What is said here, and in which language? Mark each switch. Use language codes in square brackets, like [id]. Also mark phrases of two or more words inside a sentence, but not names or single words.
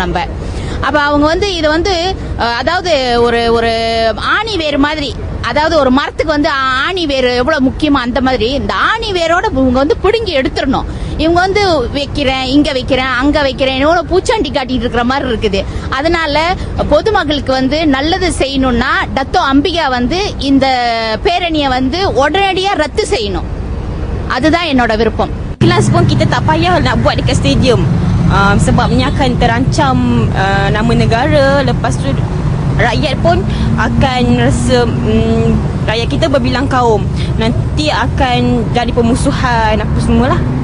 [ta] நம்ம அப்ப அவங்க வந்து இது வந்து அதாவது ஒரு ஆணி வேறு மாதிரி, அதாவது ஒரு மரத்துக்கு வந்து ஆணி வேறு எவ்வளவு முக்கியமா அந்த மாதிரி இந்த ஆணி வேரோட இவங்க வந்து பிடுங்கி எடுத்துடணும். இவங்க வந்து வைக்கிறேன், இங்க வைக்கிறேன், அங்க வைக்கிறேன், எவ்வளவு பூச்சாண்டி காட்டிட்டு இருக்கிற மாதிரி இருக்குது. அதனால பொதுமக்களுக்கு வந்து நல்லது செய்யணும்னா டத்தோ அம்பிகா வந்து இந்த பேரணியை வந்து உடனடியா ரத்து செய்யணும். அதுதான் என்னோட விருப்பம். [ms] Kelas pun kita tak payah nak buat dekat stadium. Sebabnya akan terancam nama negara. Lepas tu rakyat pun akan rasa rakyat kita berbilang kaum. Nanti akan jadi permusuhan apa semualah.